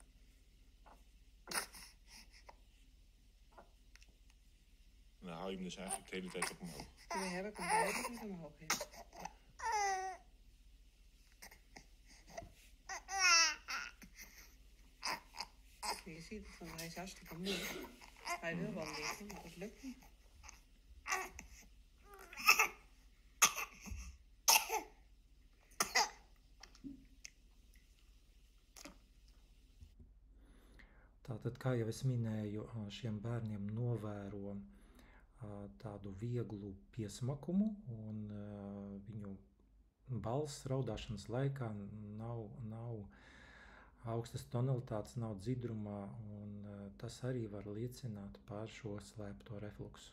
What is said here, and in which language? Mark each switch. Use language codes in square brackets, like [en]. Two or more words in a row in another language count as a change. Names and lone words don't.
[nl] En dan hou je hem dus eigenlijk de hele tijd op omhoog. Nu heb ik hem de hele tijd omhoog, ja. Je ziet het, want hij is hartstikke moe. Hij wil wel liggen, maar dat lukt niet. [lv] Tātad, kā jau es minēju, šiem bērniem novēro tādu vieglu piesmakumu, un viņu balss raudāšanas laikā nav augstas tonalitātes, nav dzidrumā, un tas arī var liecināt par šo slēpto refluksu.